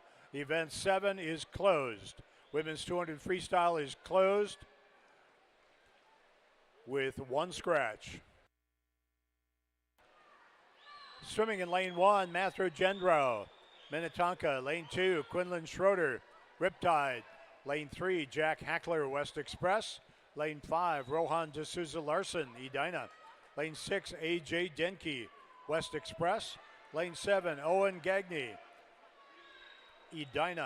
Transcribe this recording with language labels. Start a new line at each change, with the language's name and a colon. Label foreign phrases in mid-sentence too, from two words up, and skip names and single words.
English: Event 7 is closed. Women's 200 freestyle is closed with one scratch. Swimming in lane 1, Matthew Gendro, Minnetonka. Lane 2, Quinlan Schroeder, Riptide. Lane 3, Jack Hackler, West Express. Lane 5, Rohan D'Souza Larson, Edina. Lane 6, AJ Denke, West Express. Lane 7, Owen Gagney, Edina.